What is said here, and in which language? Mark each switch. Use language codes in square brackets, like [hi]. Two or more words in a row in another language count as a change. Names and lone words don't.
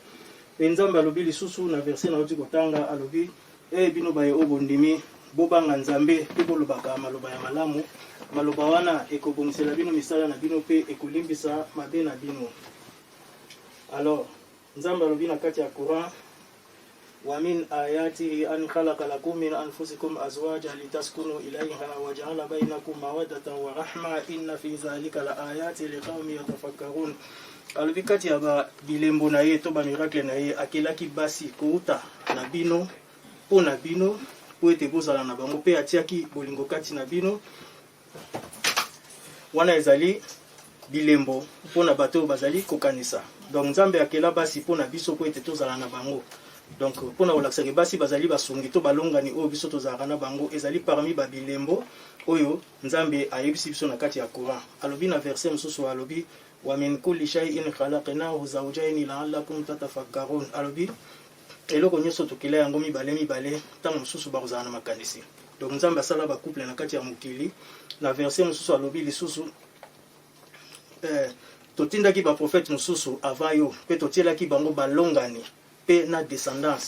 [ln] Pe nzambe alobi lisusu na verset na oti kotanga alobi bino baye oyo bondimi bobanga nzambe pe bolobaka maloba ya malamu, maloba wana ekobongisela bino misala na bino pe ekolimbisa mabe na bino. Alors nzambe alobi na kati ya Coran [ar] ومن آياته أن خلق لكم من أنفسكم أزواجا لتسكنوا إليها وجعل بينكم مودة ورحمة إن في ذلك لآيات لقوم يتفكرون. [ln] alobi kati ya bilembo na ye to ba miracle na ye akelaki basi kouta na bino po na bino po ete bozala na bango pe atiaki bolingo kati na bino wana ezali bilembo po na bato bazali kokanisa. Donc nzambe akela basi po na biso po ete tozala na bango. Donc pour na olakisa ke basi bazali basungi to balongani oyo biso tozalaka na bango ezali parmi babilembo oyo nzambe ayebisi biso na kati ya Coran. Alobi na verset mosusu alobi [ar] ومن كل شيء خلقناه زوجين لعلكم تتفكرون. [ln] Alobi eloko nyonso tokila yango mibale ntango mosusu bakozala na makanisi. Donc nzambe asala bacouple na kati ya mokili. Na verset mosusu alobi lisusu totindaki baprofete mosusu avant yo mpe totielaki bango balongani mpe na descendance.